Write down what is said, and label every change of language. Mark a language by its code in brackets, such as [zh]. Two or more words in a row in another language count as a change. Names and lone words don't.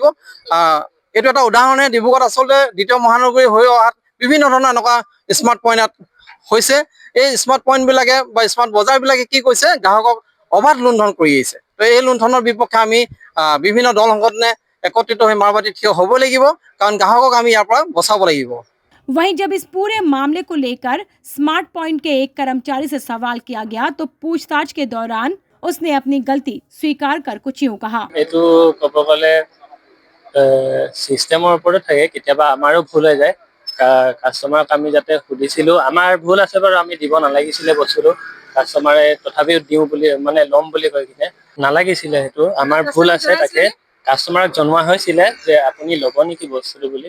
[as] এইটো এটা উদাহৰণে ডিব্ৰুগড়ত আচলতে দ্বিতীয় মহানগৰী হৈ অহাত বিভিন্ন ধৰণৰ এনেকুৱা স্মাৰ্ট পইণ্ট হৈছে। এই স্মাৰ্ট পইণ্টবিলাকে বা স্মাৰ্ট বজাৰবিলাকে কি কৈছে, গ্ৰাহকক অবাধ লুণ্ঠন কৰি আহিছে। তো এই লুণ্ঠনৰ বিপক্ষে আমি বিভিন্ন দল সংগঠনে একত্ৰিত হৈ মাৰবাতি থিয় হ'ব লাগিব, কাৰণ গ্ৰাহকক আমি ইয়াৰ পৰা বচাব লাগিব। [hi] वहीं जब इस पूरे मामले को लेकर स्मार्ट पॉइंट के एक कर्मचारी से सवाल किया गया तो पूछताछ के दौरान उसने अपनी गलती स्वीकार कर कुछ यूं कहा। एटू कब गले [as] सिस्टेমৰ ওপৰত থাকে, কেতিয়াবা আমাৰো ভুল হৈ যায়। কাস্টমাৰক আমি যাতে সুধিছিলো, আমাৰ ভুল আছে বাৰু, আমি দিব নালাগিছিলে বস্তুটো। কাস্টমাৰে তথাপিও দিওঁ বুলি মানে ল'ম বুলি কৈ কিনে নালাগিছিলে, সেইটো আমাৰ ভুল আছে। তাকে কাস্টমাৰক জনোৱা হৈছিলে যে আপুনি ল'ব নেকি বস্তুটো বুলি।